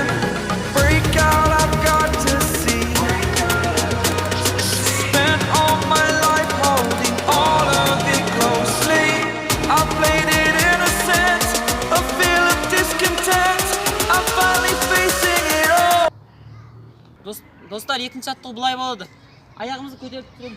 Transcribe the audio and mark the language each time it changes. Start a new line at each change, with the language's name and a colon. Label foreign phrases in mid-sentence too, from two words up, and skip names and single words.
English: Break out, I've got to see. Spent all my life holding all of it closely. I played it innocent, a feel of discontent. I'm finally facing it all.
Kazakh: Достар, екінші жаттығу бұлай болады. Аяғымызды көтеріп тұрамыз.